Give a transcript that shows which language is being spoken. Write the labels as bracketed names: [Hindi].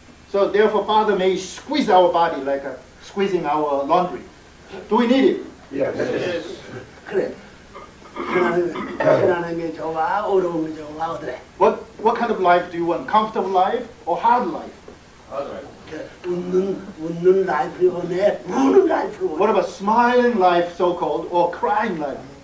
[English] So therefore, Father may squeeze our body like squeezing our laundry. Do we need it? Yes. [Korean] 그래. 편안한 게 좋아, 어려운 게 좋아, 어떠래? [English] What kind of life do you want? Comfortable life or hard life? [Korean] 웃는 라이프를 원해, 우는 라이프를 원해. [English] What about smiling life, so-called, or crying life?